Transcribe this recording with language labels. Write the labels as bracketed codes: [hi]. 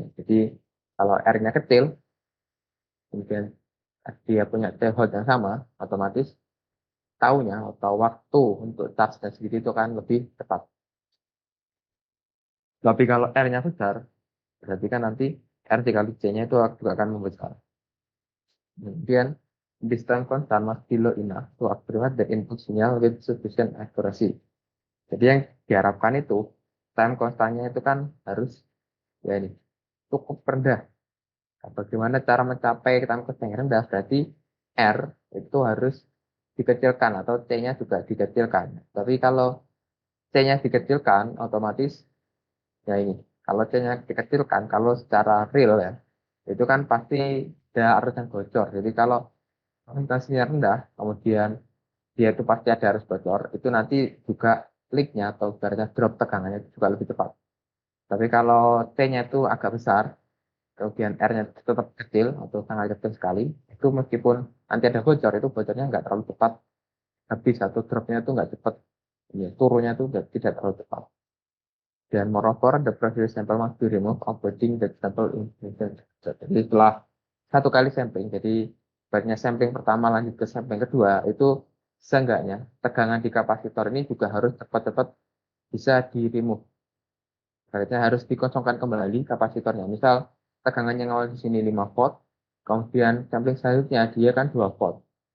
[id] Jadi kalau R-nya kecil, kemudian dia punya threshold yang sama, otomatis tahunya atau waktu untuk charge-nya sendiri itu kan lebih cepat. Tapi kalau R-nya besar, berarti kan nanti R dikali C-nya itu juga akan membesar. [en] Kemudian this time constant must be low enough to approximate the input signal with sufficient accuracy. [id] Jadi yang diharapkan itu time constantnya itu kan harus ya ini cukup rendah. Nah, bagaimana cara mencapai time constant yang rendah? Berarti R itu harus dikecilkan atau C-nya juga dikecilkan. Tapi kalau C-nya dikecilkan, otomatis ya ini. Kalau C-nya dikecilkan, kalau secara real ya, itu kan pasti ada arus yang bocor. Jadi kalau voltasenya rendah, kemudian dia itu pasti ada arus bocor, itu nanti juga leak-nya atau ibaratnya drop tegangannya itu juga lebih cepat. Tapi kalau T-nya itu agak besar, kemudian R-nya tetap kecil atau sangat kecil sekali, itu meskipun nanti ada bocor, itu bocornya nggak terlalu cepat habis atau dropnya itu nggak cepat, ya, turunnya itu tidak terlalu cepat. [en] Dan moreover, the previous sample must be removed, avoiding the sample incident. [id] Jadi setelah satu kali sampling, jadi baiknya sampling pertama lanjut ke sampling kedua, itu seenggaknya tegangan di kapasitor ini juga harus cepat-cepat bisa di remove. Berarti harus dikosongkan kembali kapasitornya. Misal tegangannya yang awal di sini 5 volt, kemudian sampling selanjutnya dia kan 2 volt.